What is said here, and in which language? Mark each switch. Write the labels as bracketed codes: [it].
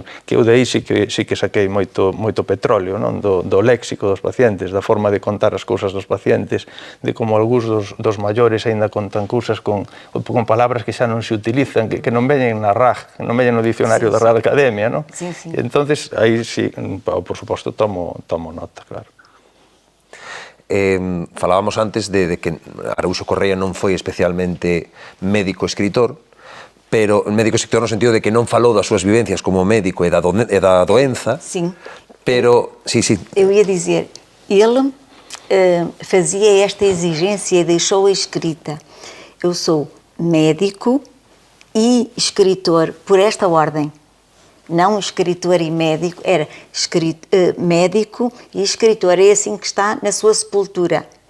[gl] Que eu de aí sí que saquei moito petróleo, non? Do léxico dos pacientes, da forma de contar as cousas dos pacientes, de como algúns dos maiores aínda contan cousas con palabras que xa non se utilizan, que non veñen na RAG, non veñen no dicionario da Real Academia, non? Entonces, aí sí, por suposto, tomo nota, claro. Falábamos antes de que Araúxo Correa non foi especialmente médico-escritor, pero médico-escritor no sentido de que non falou das súas vivencias como médico e da doenza. [pt] Sim. [gl] Pero, sí. [pt] Eu ia dizer, ele fazia esta exigência e deixou-a escrita. Eu sou médico e escritor por esta ordem. Não escritor e médico, era médico e escritor, é assim que está na sua sepultura.